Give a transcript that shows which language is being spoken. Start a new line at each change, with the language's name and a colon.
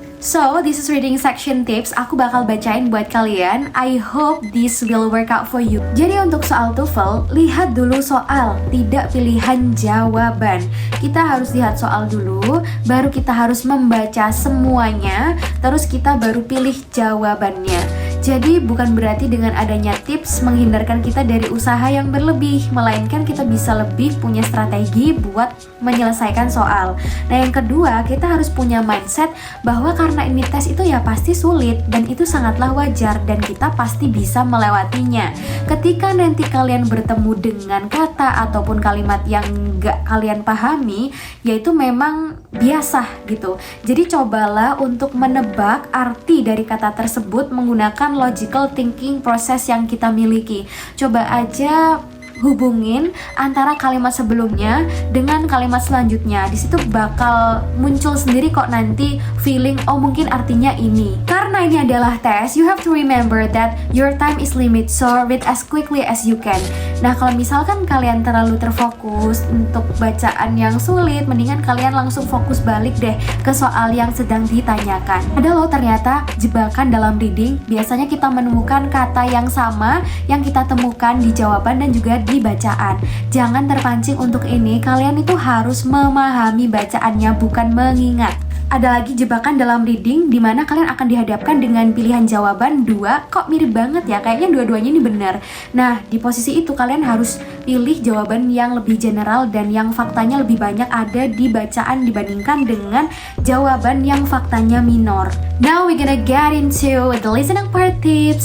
English: So, this is reading section tips.
Indonesian: Aku bakal bacain buat kalian.
English: I hope this will work out for you.
Indonesian: Jadi untuk soal TOEFL, lihat dulu soal, tidak pilihan jawaban. Kita harus lihat soal dulu, baru kita harus membaca semuanya, terus kita baru pilih jawabannya. Jadi bukan berarti dengan adanya tips menghindarkan kita dari usaha yang berlebih, melainkan kita bisa lebih punya strategi buat menyelesaikan soal. Nah yang kedua, kita harus punya mindset bahwa karena ini tes itu ya pasti sulit, dan itu sangatlah wajar dan kita pasti bisa melewatinya. Ketika nanti kalian bertemu dengan kata ataupun kalimat yang gak kalian pahami, yaitu memang biasa gitu. Jadi cobalah untuk menebak arti dari kata tersebut menggunakan
English: logical thinking
Indonesian: proses yang kita miliki. Coba aja hubungin antara kalimat sebelumnya dengan kalimat selanjutnya. Di situ bakal muncul sendiri kok nanti feeling, oh mungkin artinya ini. Karena ini adalah tes,
English: you have to remember that your time is limited, so read as quickly as you can.
Indonesian: Nah kalau misalkan kalian terlalu terfokus untuk bacaan yang sulit, mendingan kalian langsung fokus balik deh ke soal yang sedang ditanyakan. Ada loh ternyata jebakan dalam reading, biasanya kita menemukan kata yang sama yang kita temukan di jawaban dan juga di bacaan. Jangan terpancing untuk ini, kalian itu harus memahami bacaannya, bukan mengingat. Ada lagi jebakan dalam reading di mana kalian akan dihadapkan dengan pilihan jawaban dua, kok mirip banget ya, kayaknya dua-duanya ini benar. Nah, di posisi itu kalian harus pilih jawaban yang lebih general dan yang faktanya lebih banyak ada di bacaan dibandingkan dengan jawaban yang faktanya minor.
English: Now we're gonna get into the listening part tips.